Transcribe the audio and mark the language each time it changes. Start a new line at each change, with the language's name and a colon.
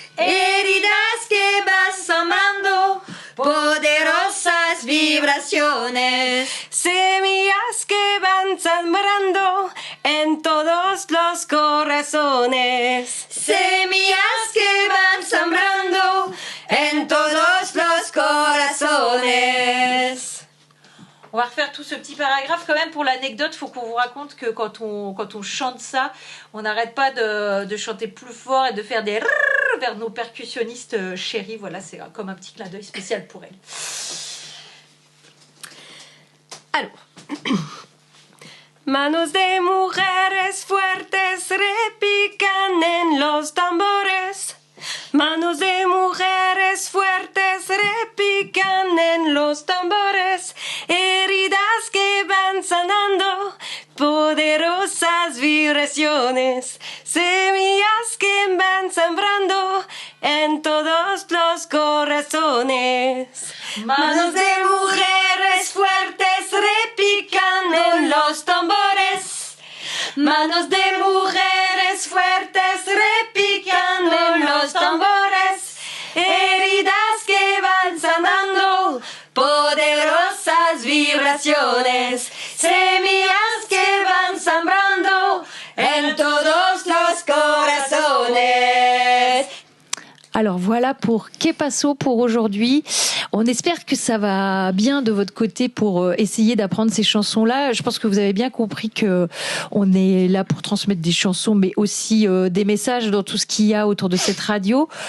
Spanish: Heridas que van sanando, poderosas vibraciones. Semillas que van sembrando en todos los corazones. Semillas que van sembrando en todos los corazones.
French: On va refaire tout ce petit paragraphe quand même pour l'anecdote. Il faut qu'on vous raconte que quand on chante ça, on n'arrête pas de chanter plus fort et de faire des rrrr vers nos percussionnistes chéris. Voilà, c'est comme un petit clin d'œil spécial pour elles. Alors.
Spanish: Manos de mujeres fuertes repican en los tambores. Manos de mujeres fuertes repican en los tambores. Heridas que van sanando, poderosas vibraciones. Semillas que van sembrando en todos los corazones. Manos de mujeres fuertes repican en los tambores. Manos de mujeres fuertes repican en los tambores. Heridas que van sanando, poderosas vibraciones. Semillas que van sembrando en todos los corazones.
French: Alors voilà pour Que Paso pour aujourd'hui. On espère que ça va bien de votre côté pour essayer d'apprendre ces chansons-là. Je pense que vous avez bien compris que on est là pour transmettre des chansons, mais aussi des messages dans tout ce qu'il y a autour de cette radio.